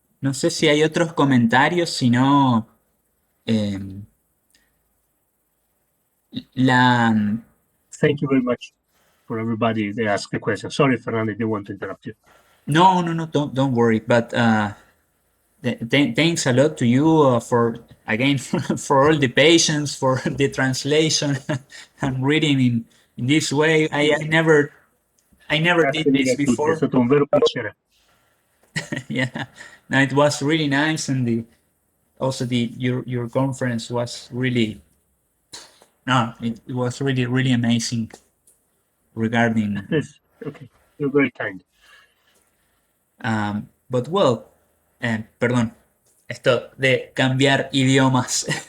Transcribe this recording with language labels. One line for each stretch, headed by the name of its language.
Spanish: No sé si hay otros comentarios, si no. La.
English: Thank you very much for everybody that asked the question. Sorry, Fernando, I didn't want to interrupt you. No, don't worry. But thanks a lot to you for again for all the patience, for the translation and reading in this way. I never did this
Italian: È
English: before.
Italian: stato un vero piacere.
English: Yeah, no, it was really nice, and also your conference was really it was really amazing regarding. Yes. Okay, you're very kind. But well,
Spanish: perdón, esto de cambiar idiomas.